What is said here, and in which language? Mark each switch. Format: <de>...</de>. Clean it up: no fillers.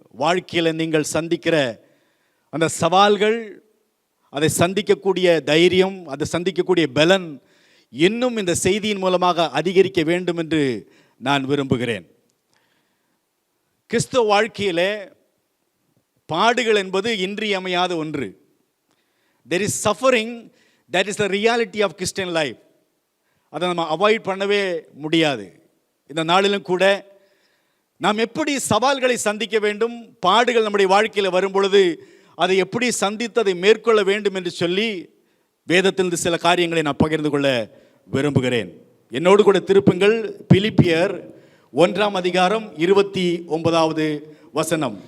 <ta>வாழ்க்கையில் நீங்கள் சந்திக்கிற அந்த சவால்கள், அதை சந்திக்கக்கூடிய தைரியம், அதை சந்திக்கக்கூடிய பலன் இன்னும் இந்த செய்தியின் மூலமாக அதிகரிக்க வேண்டும் என்று நான் விரும்புகிறேன். கிறிஸ்துவ வாழ்க்கையிலே பாடுகள் என்பது இன்றியமையாத ஒன்று.</ta> <en>There is suffering, that is the reality of Christian life.</en> <ta>அதை நம்ம அவாய்ட் பண்ணவே முடியாது. இந்த நாளிலும் கூட நாம் எப்படி சவால்களை சந்திக்க வேண்டும், பாடுகள் நம்முடைய வாழ்க்கையில் வரும் பொழுது அதை எப்படி சந்தித்து அதை மேற்கொள்ள வேண்டும் என்று சொல்லி வேதத்திலிருந்து சில காரியங்களை நான் பகிர்ந்து கொள்ள விரும்புகிறேன். என்னோடு கூட திருப்புங்கள் பிலிப்பியர் 1:29 வசனம்.</ta>